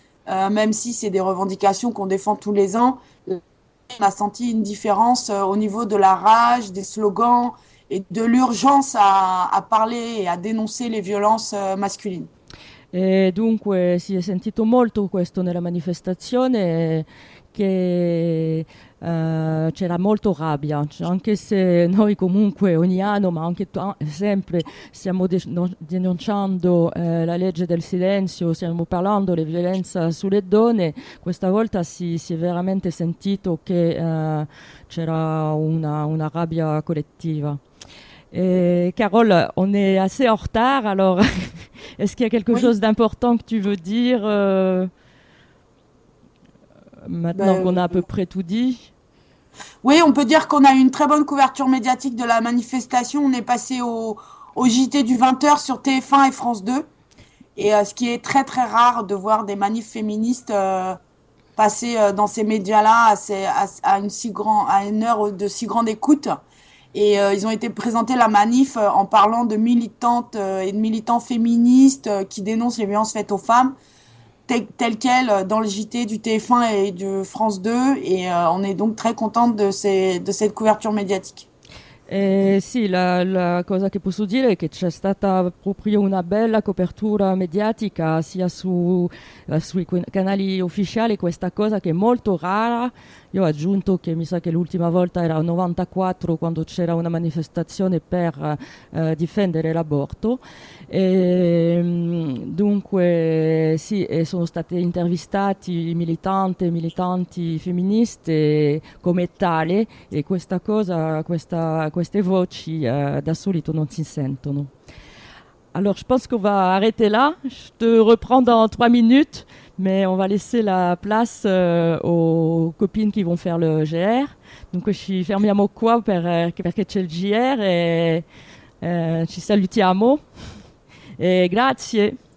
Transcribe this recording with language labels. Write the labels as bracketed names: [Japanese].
[French] Même si c'est des revendications qu'on défend tous les ans, on a senti une différence au niveau de la rage, des slogans et de l'urgence à parler et à dénoncer les violences masculines. Et donc, [Italian] si è sentito molto questo nella manifestazione, che c'era molto rabbia, cioè, anche se noi comunque ogni anno, ma anche sempre, stiamo denunciando la legge del silenzio, stiamo parlando delle violenze sulle donne, questa volta si è veramente sentito che c'era una rabbia collettiva. [French] Carole, on est assez en retard, alors est-ce qu'il y a quelque chose d'important que tu veux dire maintenant qu'on a à peu près tout dit? Oui, on peut dire qu'on a eu une très bonne couverture médiatique de la manifestation. On est passé au JT du 20h sur TF1 et France 2. Et ce qui est très très rare de voir des manifs féministes passer dans ces médias-là à une heure de si grande écoute. Et ils ont été présentés la manif en parlant de militantes et de militants féministes qui dénoncent les violences faites aux femmes. Tel quel dans le JT du TF1 et du France 2 et on est donc très contente de cette couverture médiatique. [Italian] Sì, la cosa che posso dire è che c'è stata proprio una bella copertura mediatica sia sui canali ufficiali, questa cosa che è molto rara. Io ho aggiunto che mi sa che l'ultima volta era 94 quando c'era una manifestazione per difendere l'aborto. E, dunque sì, sono state intervistati militanti e militanti femministe come tale e questa cosa, queste voci da solito non si sentono. [French] Alors je pense qu'on va arrêter là, je te reprends dans 3 minutes, mais on va laisser la place aux copines qui vont faire le GR. [Italian] Donc ci fermiamo qua perché c'è il GR e ci salutiamo e grazie.